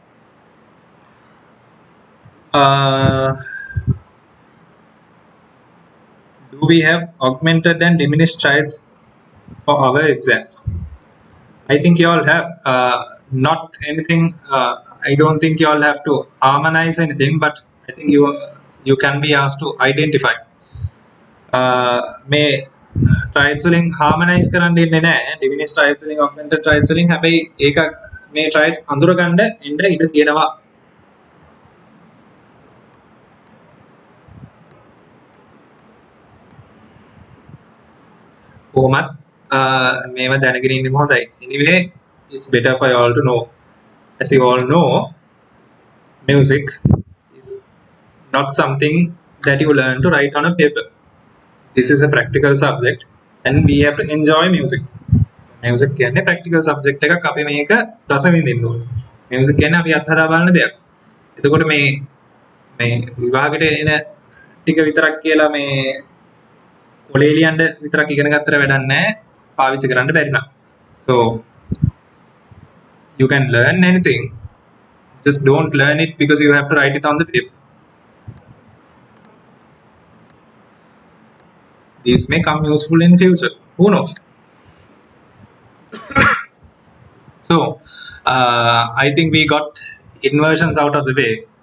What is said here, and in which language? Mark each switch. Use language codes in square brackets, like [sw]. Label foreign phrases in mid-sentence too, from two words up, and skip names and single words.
[en] Do we have augmented and diminished triads for our exams? I think you all have. Not anything. I don't think you all have to harmonize anything, but I think you can be asked to identify. [si] මේ triads වලින් harmonize කරන්න ඉන්නේ නැහැ. [en] Diminished triads [si] වලින් [en] augmented triads [si] වලින් හැබැයි ඒක මේ triads අඳුර ගන්න එන්න ඉඩ තියෙනවා. කොහොමත් මේව දැනගෙන ඉන්න හොඳයි. [en] Anyway, it's better for you all to know. As you all know, music is not something that you learn to write on a paper. This is a practical subject and we have to enjoy music. [si] Music කියන්නේ [en] practical subject [si] එකක් අපි මේක රස විඳින්න ඕනේ. Music කියන්නේ අපි අත්හදා බලන දෙයක්. එතකොට මේ විභාගෙට එන ටික විතරක් කියලා මේ කොලේ ලියන්න විතරක් ඉගෙන ගත්තට වැඩක් නැහැ. පාවිච්චි කරන්න බැරි නම්. [en] So you can learn anything, just don't learn it because you have to write it on the paper. These may come useful in future, who knows. So I think we got inversions out of the way.